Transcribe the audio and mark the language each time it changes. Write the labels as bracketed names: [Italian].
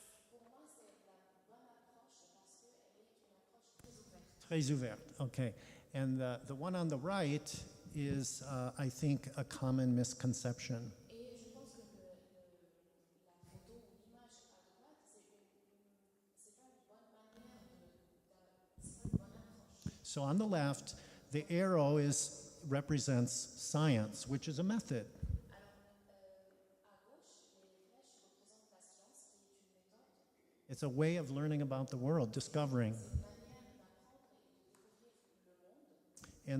[French] Pour moi, c'est la bonne approche parce qu'elle est une approche très ouverte. Très ouverte, okay. [English] And the one on the right is, I think, a common misconception. [French] Et je pense que la photo ou l'image à droite, c'est pas une bonne manière c'est pas une bonne approche. [English] So on the left, the arrow represents science, which is a method. [French] Alors à gauche, les flèches représentent la science qui est une méthode, [English] It's a way of learning about the world, discovering. [French] une manière d'apprendre et de découvrir le monde.